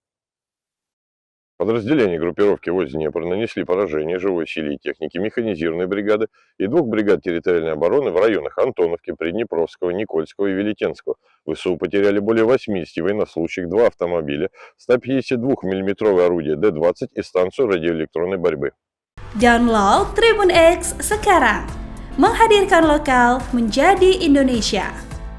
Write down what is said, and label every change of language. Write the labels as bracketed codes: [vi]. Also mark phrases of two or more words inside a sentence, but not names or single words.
[ru] Подразделения группировки войск Днепр нанесли поражение живой силе и технике механизированной бригады и 2 бригад территориальной обороны в районах Антоновки, Приднепровского, Никольского и Великенского. ВСУ потеряли более 80 военнослужащих, 2 автомобиля, 152 мм орудие Д-20 и станцию радиоэлектронной борьбы. [id] Download Tribun X sekarang, menghadirkan lokal menjadi Indonesia.